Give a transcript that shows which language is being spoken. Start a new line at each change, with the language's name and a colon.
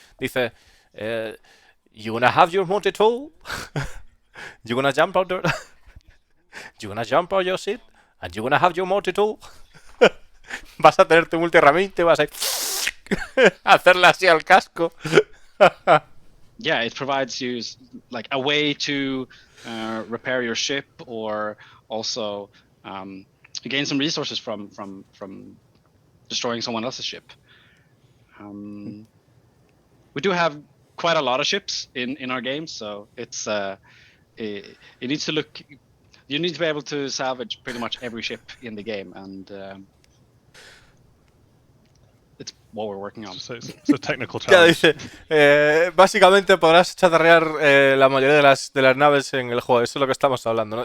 Spanish: Dice,
English: you gonna have your multi-tool, you gonna jump out you gonna jump out your ship, and you gonna have your multi-tool.
Spanish: Vas a tener tu multi-herramienta y vas a hacerle así al casco.
English: Yeah, it provides you like a way to repair your ship, or also gain some resources from destroying someone else's ship. We do have quite a lot of ships in our game, so it's it needs to look. You need to be able to salvage pretty much every ship in the game, and it's what we're working on. So it's a technical
Spanish: Ya
English: challenge.
Spanish: dice, básicamente podrás chatarrear la mayoría de las naves en el juego. Eso es lo que estamos hablando, ¿no?